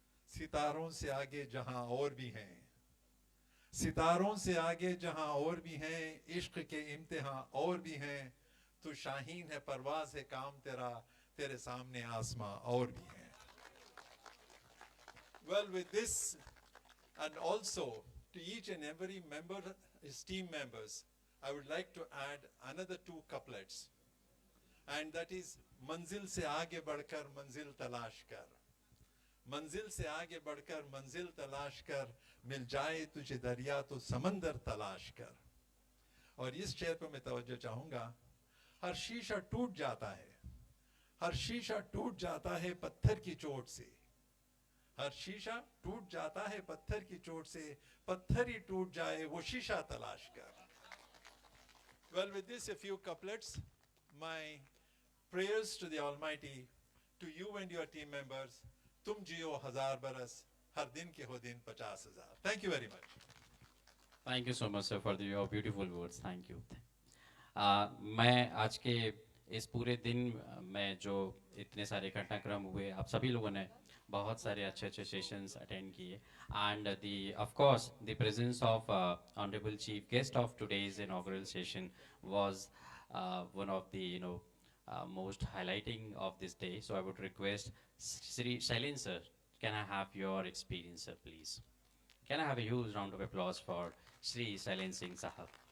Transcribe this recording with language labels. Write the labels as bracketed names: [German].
[Hindi] सितारों से आगे जहां और भी हैं, सितारों से आगे जहां और भी हैं, इश्क के इम्तिहान और भी हैं, तू शाहीन है परवाज़ है काम तेरा, तेरे सामने आसमां और भी हैं. [English] Well, with this, and also to each and every member, his team members, I would like to add another two couplets, and that is [Hindi] मंजिल से आगे बढ़कर मंजिल तलाश कर, मंजिल से आगे बढ़कर मंजिल तलाश कर, मिल जाए तुझे दरिया तो समंदर तलाश कर. और इस शेर पर मैं तवज्जो चाहूंगा. हर शीशा टूट जाता है, हर शीशा टूट जाता है पत्थर की चोट से, हर शीशा टूट जाता है पत्थर की चोट से, पत्थर ही टूट जाए वो शीशा तलाश कर. [English] Well, with this a few couplets, my prayers to the Almighty, to you and your team members. [Hindi] तुम जियो हजार बरस, हर दिन के हो दिन 50,000. [English] Thank you very much. Thank you so much, sir, for your beautiful words. Thank you. [Hindi] मैं आज के इस पूरे दिन में जो इतने सारे घटनाक्रम हुए, आप सभी लोगों ने बहुत सारे अच्छे अच्छे सेशंस अटेंड किए, [English] and of course the presence of honorable chief guest of today's inaugural session was one of the most highlighting of this day. So I would request Sri Shailin sir, can I have your experience, sir, please? Can I have a huge round of applause for Sri Shailin Singh Sahab?